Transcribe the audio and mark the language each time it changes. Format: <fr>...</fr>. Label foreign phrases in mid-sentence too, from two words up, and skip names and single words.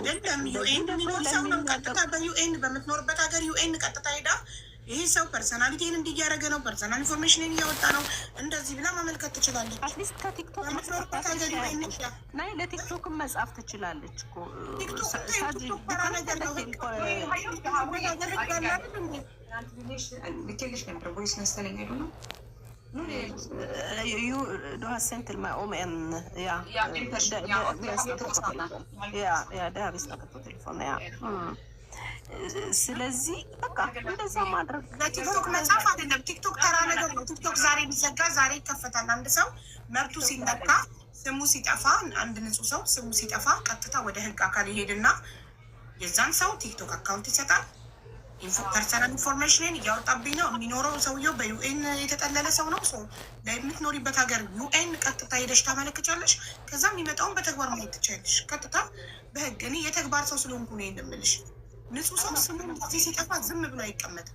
<am>አይደለም። ዩኤን ሰው ነው ቀጥታ በዩኤን በምትኖርበት ሀገር ዩኤን ቀጥታ ሄዳ ይሄ ሰው ፐርሰናሊቲን እንዲያደረገ ነው፣</am> <en>personal information</en> <am>እያወጣ ነው፣ እንደዚህ ብላ ማመልከት ትችላለች። አትሊስት ከቲክቶክ ናይ ለቲክቶክም መጻፍ ትችላለች እኮ። ልኬልሽ ነበር ቮይስ መሰለኝ አይደል ነው</am> <no>du har sendt til meg om en det har vi snakket på telefonen, ja.</no> <am>ስለዚህ በቃ እንደዛ ማድረግ ቲክቶክ መጻፍ አይደለም። ቲክቶክ ተራ ነገር ነው። ቲክቶክ ዛሬ ቢዘጋ ዛሬ ይከፈታል። አንድ ሰው መብቱ ሲነካ፣ ስሙ ሲጠፋ፣ አንድ ንጹህ ሰው ስሙ ሲጠፋ ቀጥታ ወደ ህግ አካል ይሄድና የዛን ሰው ቲክቶክ አካውንት ይሰጣል።</am> <en>personal information</en> <am>እያወጣብኝ ነው። የሚኖረው ሰውየው በዩኤን የተጠለለ ሰው ነው። ሰው ለምትኖሪበት ሀገር ዩኤን ቀጥታ ሄደሽ ታመለክቻለሽ። ከዛ የሚመጣውን በተግባር ማየት ትችላለሽ። ቀጥታ በህግ እኔ የተግባር ሰው ስለሆንኩ ነው የምልሽ። ንጹህ ሰው ስሙ እዚህ ሲጠፋ ዝም ብሎ አይቀመጥም።</am>